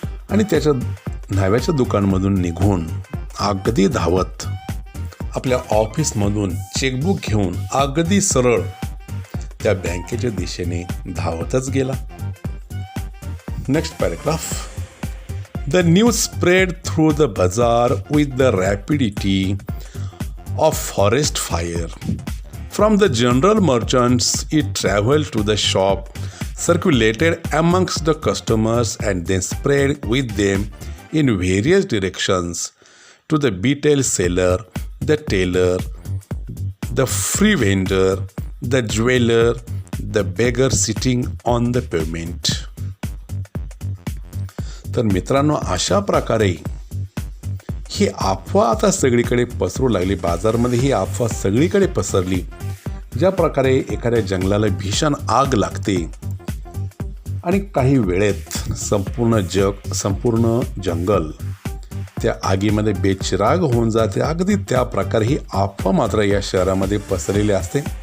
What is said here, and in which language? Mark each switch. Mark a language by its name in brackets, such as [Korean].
[Marathi] आणि त्याच्या न्हाव्याच्या दुकानमधून निघून अगदी धावत आपल्या ऑफिसमधून चेकबुक घेऊन अगदी सरळ त्या बँकेच्या दिशेने धावतच गेला. [English] Next paragraph. The news spread through the bazaar with the rapidity of forest fire. From the general merchants, it traveled to the shop, circulated amongst the customers, and then spread with them in various directions to the betel seller, the tailor, the free vendor, the jeweler, the beggar sitting on the pavement. [Marathi] तर मित्रांनो, अशा प्रकारे ही अफवा आता सगळीकडे पसरू लागली. बाजारमध्ये ही अफवा सगळीकडे पसरली. ज्या प्रकारे एखाद्या जंगलाला भीषण आग लागते आणि काही वेळेत संपूर्ण जंगल त्या आगीमध्ये बेचिराग होऊन जाते, अगदी त्या प्रकारे ही अफवा मात्र या शहरामध्ये पसरलेली असते.